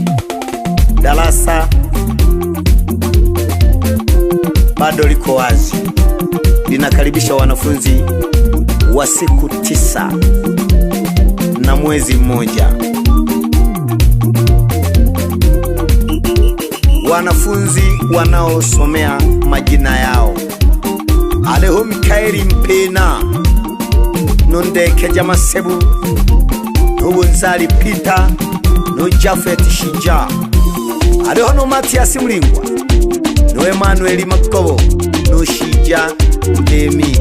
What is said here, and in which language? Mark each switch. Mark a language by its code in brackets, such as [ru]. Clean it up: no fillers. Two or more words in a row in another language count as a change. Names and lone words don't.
[sw] Darasa bado liko wazi, linakaribisha wanafunzi wa siku 9 na mwezi mmoja. Wanafunzi wanaosomea majina yao: Aleho Mikaeli Mpena, Nondekeja Masebu, Nubunzali Peter, no Jafet Shija. Aleho no Matias Mlingwa, no Emmanuel Makobo, no Shija Demi.